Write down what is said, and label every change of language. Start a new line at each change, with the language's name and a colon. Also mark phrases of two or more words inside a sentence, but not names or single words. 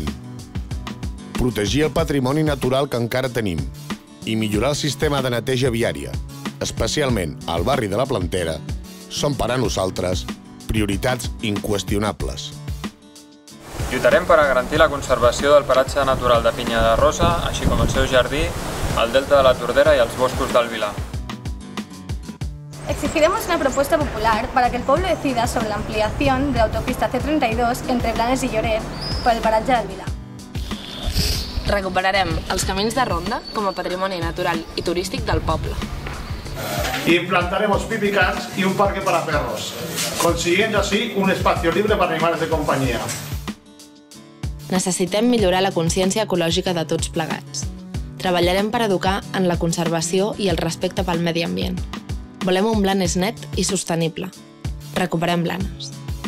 Catalan: Protegir el patrimoni natural que encara tenim i millorar el sistema de neteja viària, especialment al barri de la Plantera, són per a nosaltres prioritats inqüestionables. Lluitarem per a garantir la conservació del paratge natural de Pinya de Rosa, així com el seu jardí, el delta de la Tordera i els boscos del Vilar.
Spanish: Exigiremos una propuesta popular para que el pueblo decida sobre la ampliación de la autopista C32 entre Blanes y Lloret por el paratge del Vilar.
Catalan: Recuperarem els camins de ronda com a patrimoni natural i turístic del poble.
Spanish: Implantaremos pipicans y un parque para perros, consiguiendo así un espacio libre para animales de compañía.
Catalan: Necessitem millorar la consciència ecològica de tots plegats. Treballarem per educar en la conservació i el respecte pel medi ambient. Volem un Blanes net i sostenible. Recuperem Blanes.